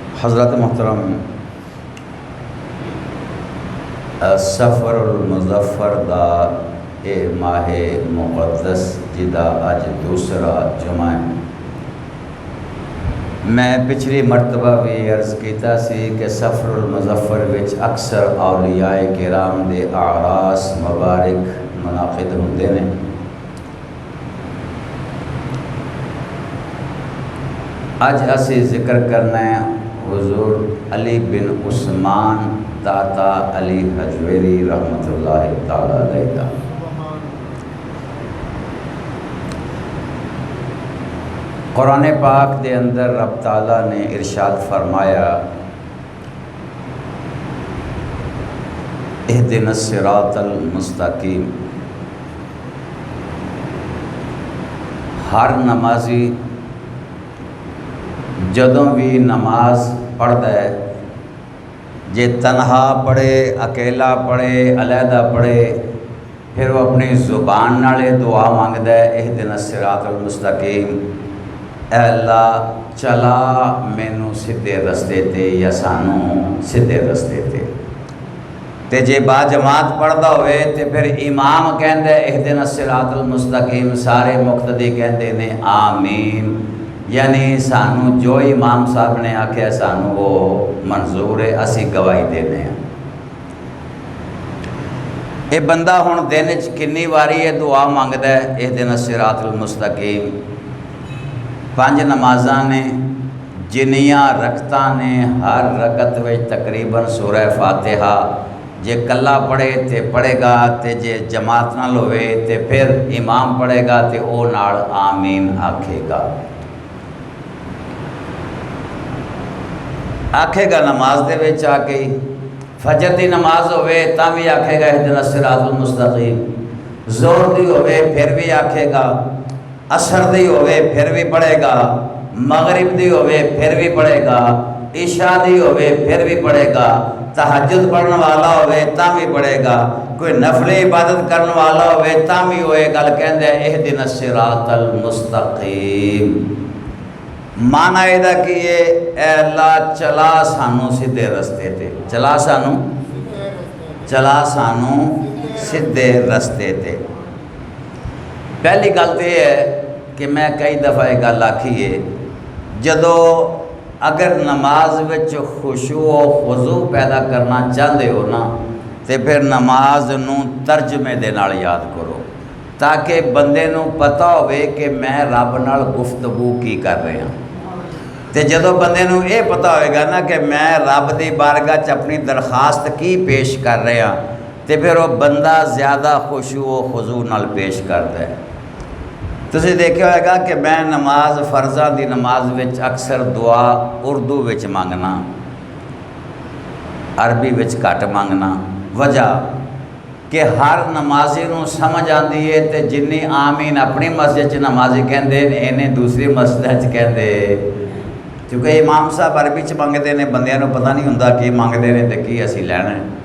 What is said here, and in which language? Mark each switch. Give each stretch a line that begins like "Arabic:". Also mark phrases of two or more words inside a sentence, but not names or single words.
Punjabi: حضرت محترم صفر المظفر دا اے ماہ مقدس جیدا اج دوسرا جمعہ ہے. میں پچھلی مرتبہ بھی عرض کیا سی کہ صفر المظفر وچ اکثر اولیائے کرام دے اعراس مبارک منعقد ہوندے نے. اج اسی ذکر کرنا ہے حضور علی بن عثمان داتا علی ہجویری
Arabic: رحمة الله تعالى عليه.
Urdu: قرآن پاک کے اندر رب تعالیٰ نے ارشاد فرمایا,
Arabic: اهدنا الصراط المستقيم.
Punjabi: ہر نمازی جدوں بھی نماز پڑھتا ہے، جے تنہا پڑھے، اکیلا پڑھے، علیحدہ پڑھے، پھر وہ اپنی زبان نالے دعا منگدا ہے,
Arabic: اهدنا الصراط المستقيم,
Punjabi: اے اللہ چلا مینوں سیدھے رستے تے یا سانوں سیدھے رستے تے جے باجماعت پڑھتا ہووے تو پھر امام کہندا
Arabic: اهدنا الصراط المستقيم,
Punjabi: سارے مقتدی کہتے نے آمین. یعنی سانوں جو امام صاحب نے آکھیا سانوں وہ منظور ہے، اسی گواہی دینے ہیں. یہ بندہ ہن دن چ کتنی واری یہ دعا منگدا ہے,
Arabic: اهدنا الصراط المستقيم.
Punjabi: 5 نمازاں نے، جنیاں رکعتاں نے, ہر رکعت میں تقریباً سورہ فاتحہ جے کلا پڑھے تو پڑھے گا، تو جے جماعت نال ہووے تو پھر امام پڑھے گا تو وہ نال آمین آکھے گا. آکھے گا نماز دے وچ آ کے، فجر کی نماز ہووے تاں بھی آکھے گا
Arabic: اهدنا الصراط المستقيم,
Punjabi: ظہر دی ہووے پھر بھی آکھے گا، عصر دی ہووے پھر بھی پڑھے گا، مغرب دی ہووے پھر بھی پڑھے گا، عشاء دی ہووے پھر بھی پڑھے گا، تہجد پڑھنے والا ہووے تاں بھی پڑھے گا، کوئی نفلی عبادت کرنے والا ہووے تاں بھی ہوئے گل کہندے
Arabic: اهدنا الصراط المستقيم.
Punjabi: معنی ایہدا کہ یہ اللہ چلا سانوں سیدھے رستے تے، چلا سانوں سیدھے رستے تے. پہلی گل تو یہ ہے کہ میں کئی دفعہ ایک گل آکھی ہے، جدوں اگر نماز وچ خشوع اور خضوع پیدا کرنا چاہتے ہو نا، تو پھر نماز نوں ترجمے دے نال یاد کرو، تاکہ بندے نوں پتہ ہووے کہ میں رب نال گفتگو کی کر رہا. تو جدوں بندے نوں یہ پتہ ہوئے گا نا کہ میں رب دی بارگاہ چ اپنی درخواست کی پیش کر رہا، تو پھر وہ بندہ زیادہ خشوع اور خضوع نال پیش کرتا ہے. تسیں دیکھیا ہوگا کہ میں نماز فرضاں دی نماز وچ اکثر دعا اردو وچ منگنا، عربی وچ گھٹ منگنا. وجہ کہ ہر نمازی نوں سمجھ آتی ہے، تو جنی آمین اپنی مسجد چ نمازی کہتے ہیں، انہیں دوسری مسجد چ کہتے، کیونکہ امام صاحب عربی چ منگتے ہیں، بندیاں نوں پتہ نہیں ہندا کہ منگتے ہیں تو کی اسی لینا ہے.